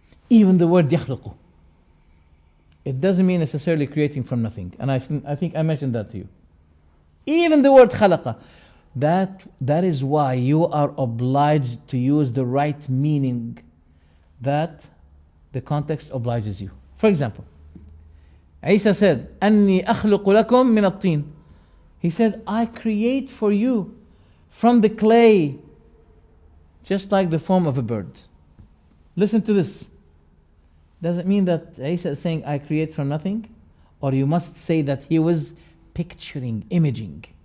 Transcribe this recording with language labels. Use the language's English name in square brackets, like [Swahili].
[English] Even the word yakhluqu, it doesn't mean necessarily creating from nothing. And I think I mentioned that to you. Even the word khalaqa, that is why you are obliged to use the right meaning that the context obliges you. For example, Isa said, [Arabic] أَنِّي أَخْلُقُ لَكُم مِّنَ الطِّينِ. [English] He said, I create for you from the clay, just like the form of a bird. Listen to this. Does it mean that Isa is saying, I create from nothing? Or you must say that he was picturing, imaging.